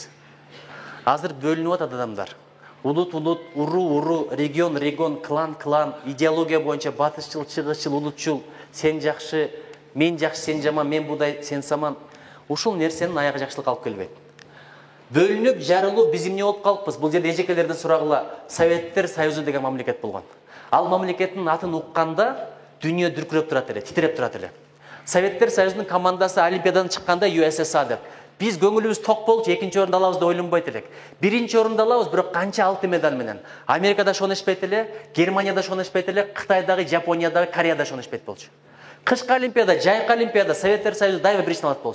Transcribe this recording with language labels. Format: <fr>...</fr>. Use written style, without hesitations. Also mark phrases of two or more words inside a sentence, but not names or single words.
<ky>Азыр бөлүнүп атат адамдар. Улут, уру, регион, клан, идеология боюнча батышчыл, чыгышчыл, улутчул, сен жакшы, мен жакшы, сен жаман, мен будай, сен саман. Ушул нерсенин аягы жакшылык алып келбейт. Бөлүнүп, жарылуу биз эмне болуп калыппыз? Бул жерде эжекелерден сурагыла, Советтер Союзу деген мамлекет болгон. Ал мамлекеттин атын укканда дүние дүркіреп тұрат эле, титиреп турат эле. Советтер Союзунун командасы Олимпиададан чыкканда USSR деп. Биз көңүлүбүз ток болчу, экинчи орунду алабыз деп ойлонбойт элек. Биринчи орунду алабыз, бирок канча алтын медаль менен. Америкада шоношпойт эле, Германияда шоношпойт эле, Кытайдагы, Жапониядагы, Кореяда шоношпойт болчу. Кышкы Олимпиада, жайкы Олимпиада Советтер Союзу дайыма биринчиден алат болчу.</ky>